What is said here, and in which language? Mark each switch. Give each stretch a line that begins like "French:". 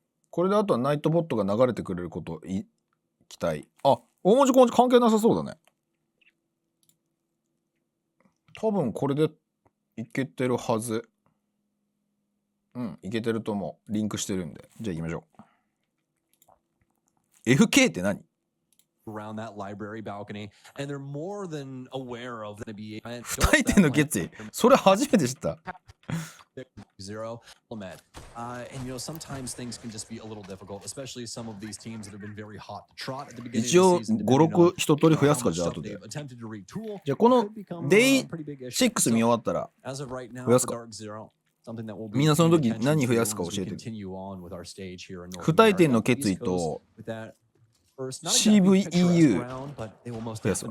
Japanese: これであとはナイトボットが流れてくれること期待。大文字小文字関係なさそうだね。多分これでいけてるはず。いけてると思う。リンクしてるんで。じゃあ行きましょう。FK って何
English: ？Around that library balcony, and they're more than aware of the NBA.
Japanese: 不退転の決意。それ初めて知った。
English: Zero element. And sometimes things can just be a little difficult, especially some of these teams that have been very hot to trot at the beginning of the season.
Japanese: 一応5、6一通り増やすか、じゃあ後で。じゃあこの Day6 見終わったら増やすか。みんなその時何増やすか教えてる。不退転の決意とCVEU 増やすか。